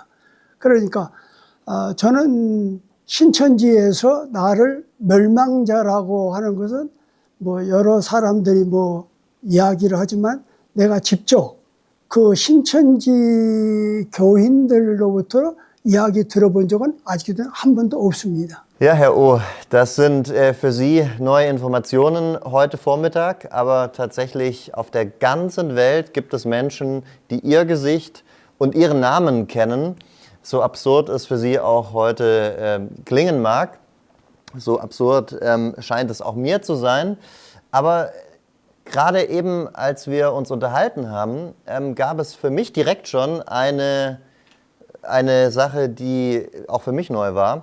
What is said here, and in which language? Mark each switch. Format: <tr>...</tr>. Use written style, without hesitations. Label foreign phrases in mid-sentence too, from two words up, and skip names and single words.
<ko>그러니까 저는 신천지에서 나를 멸망자라고 하는 것은 뭐 여러 사람들이 뭐 이야기를 하지만 내가 직접 그 신천지 교인들로부터 이야기 들어본 적은 아직도 한 번도 없습니다.</ko> <de>Ja, Herr Oh, das sind für Sie neue Informationen heute Vormittag, aber tatsächlich auf der ganzen Welt gibt es Menschen, die Ihr Gesicht und Ihren Namen kennen. So absurd es für Sie auch heute klingen mag, so absurd scheint es auch mir zu sein, aber gerade eben, als wir uns unterhalten haben, gab es für mich direkt schon eine Sache, die auch für mich neu war.</de>